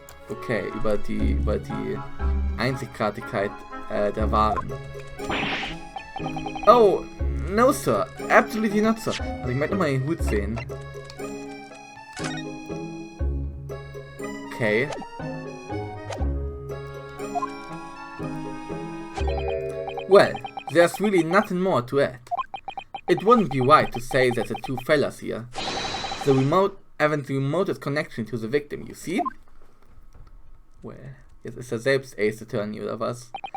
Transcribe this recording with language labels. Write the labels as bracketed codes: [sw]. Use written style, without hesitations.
[de] Okay, über die Einzigartigkeit der Waren. [en] Oh, no sir, absolutely not sir. [de] Also ich möchte mal den Hut sehen. Okay. [en] Well, there's really nothing more to add. It wouldn't be right to say that the two fellas here haven't the remotest connection to the victim, you see? [de] Well, jetzt ist er selbst Ace Attorney oder was?